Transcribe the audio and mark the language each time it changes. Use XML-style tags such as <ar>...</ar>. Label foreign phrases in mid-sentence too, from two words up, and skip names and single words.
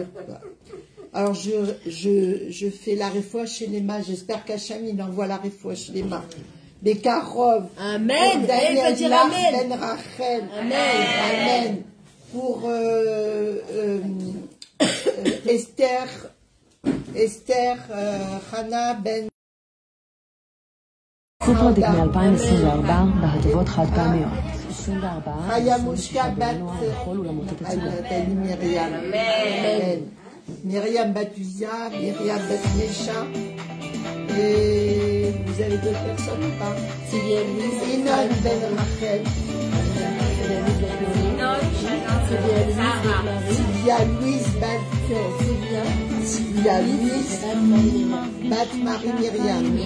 <fr>Alors je fais la réfoua chez les j'espère qu'Hachem il envoie la réfoua chez les Bekarov. Amen. Daniel dire amen. Ben Rachel. Amen. Amen. Pour Esther, Hana Ben.</fr> <he>קופרדיק מ-2024 בהטבות חד פעמיות. 24 חיה מושקע בת בכל אולמות התצוגה. מרים. אמן.</he> <fr>Myriam Batuzia, Myriam Batmecha. Et vous avez d'autres personnes ou pas? Sylvia Louise. Inon Ben Rachel. Sylvia Louise Bat. Sylvia Louise Bat Marie Myriam.</fr>